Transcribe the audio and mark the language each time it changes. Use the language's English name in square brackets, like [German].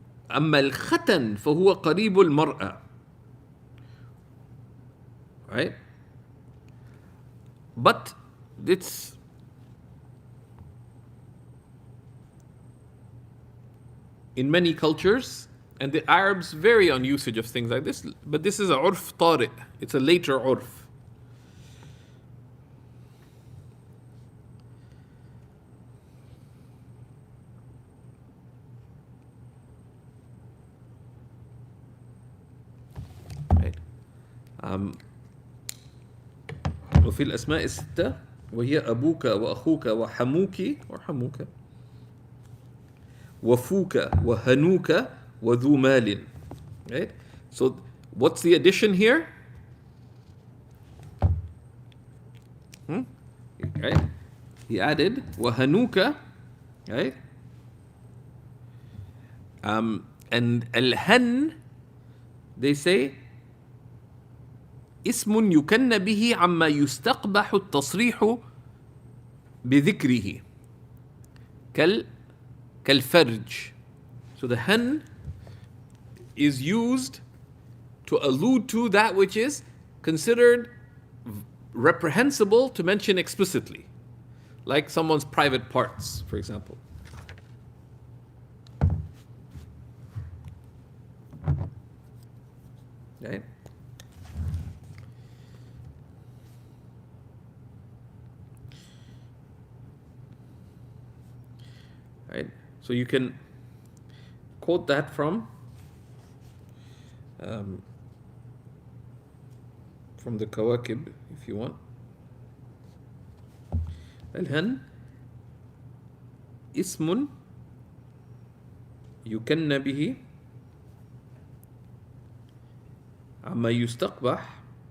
[Arabic] أما الختن فهو قريب المرأة, [English] right? But it's in many cultures, and the Arabs vary on usage of things like this, but this is a urf tari', it's a later urf. Right. [Arabic] وفي الأسماء الستة وهي أبوك وأخوك وحموك وحموك وفوك وهنوك وذو مال. [English] Right? So what's the addition here? Right? He added وهنوك, right? [Arabic] And الهن, [English] they say [Arabic] اسم يكن به عما يستقبح التصريح بذكره كالفرج. [English] So the hen is used to allude to that which is considered reprehensible to mention explicitly, like someone's private parts, for example. Right? Right? So you can quote that from the Kawakib if you want. [Arabic] الهن اسم يكن به عما يستقبح